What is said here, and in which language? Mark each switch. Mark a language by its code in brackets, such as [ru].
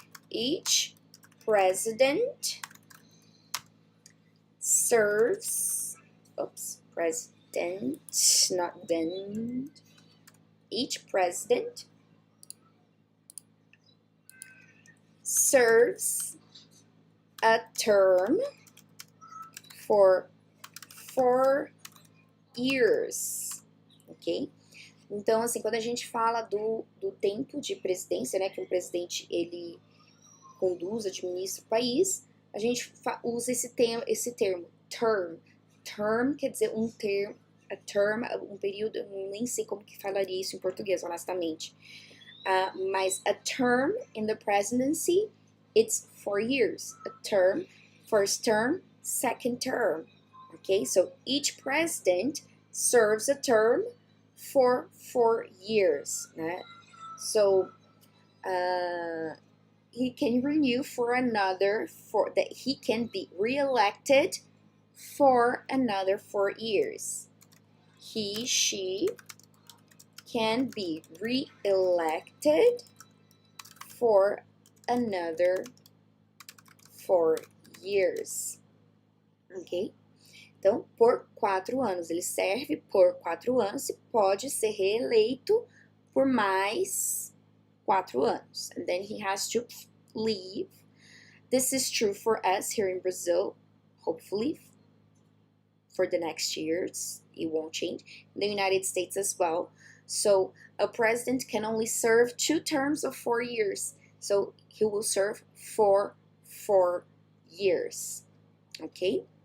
[en] Each president serves, president, not then. Each president serves a term for 4 years, ok? [pt] Então, assim, quando a gente fala do tempo de presidência, né, que um presidente, ele conduz, administra o país, a gente usa esse termo, term. Term quer dizer um termo, a term, um período, eu nem sei como que falaria isso em português, honestamente. [en] Mas a term in the presidency, it's 4 years. A term, first term, second term. Okay, so each president serves a term for 4 years. Né? So he can renew for another, that he can be re-elected for another 4 years. He, she can be re-elected for another 4 years. [pt] Ok? Então, por 4 anos. Ele serve por 4 anos e pode ser reeleito por mais 4 anos. [en] And then he has to leave. This is true for us here in Brazil, hopefully, for the next years. It won't change. In the United States as well. So, a president can only serve 2 terms of 4 years. So, he will serve for 4 years. Okay?